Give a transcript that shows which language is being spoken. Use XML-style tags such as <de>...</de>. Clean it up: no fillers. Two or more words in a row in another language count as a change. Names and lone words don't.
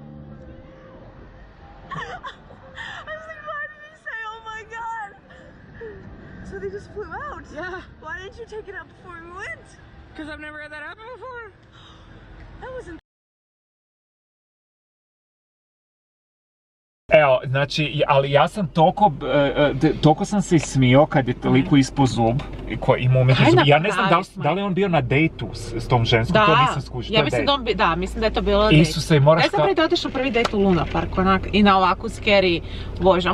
<en>I was like, why did he say, oh my god? So they just flew out? Yeah. Why didn't you take it out before we went? Because I've never had that happen before. That wasn't...</en> <hr>Evo, znači, ali ja sam toliko sam se ismijao kad je toliko ispod zub, koji ima umjetni zub. Ja ne znam da li on bio na dejtu s tom ženskom, to nisam skušao. Ja mislim mislim da je to bilo dejt. Isuse, i moraš kao... Ja sam otišao prvi dejt u Luna Park, onak, i na ovakvu scary vožnju.</hr>